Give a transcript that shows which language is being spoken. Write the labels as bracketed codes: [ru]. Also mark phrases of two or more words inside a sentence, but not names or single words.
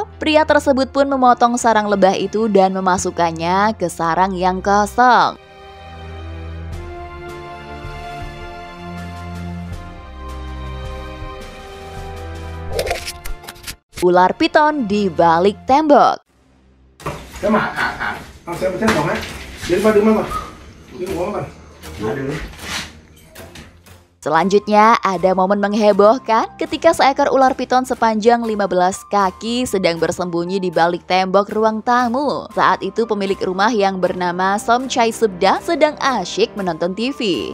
[id] Pria tersebut pun memotong sarang lebah itu dan memasukkannya ke sarang yang kosong. Ular piton di balik tembok. [vi] Cái mà xem còn á. Đứng mà. Đứng ngủ mà. Được. [id] Selanjutnya ada momen menghebohkan ketika seekor ular piton sepanjang 15 kaki sedang bersembunyi di balik tembok ruang tamu. Saat itu pemilik rumah yang bernama Som Chai Subda sedang asyik menonton TV.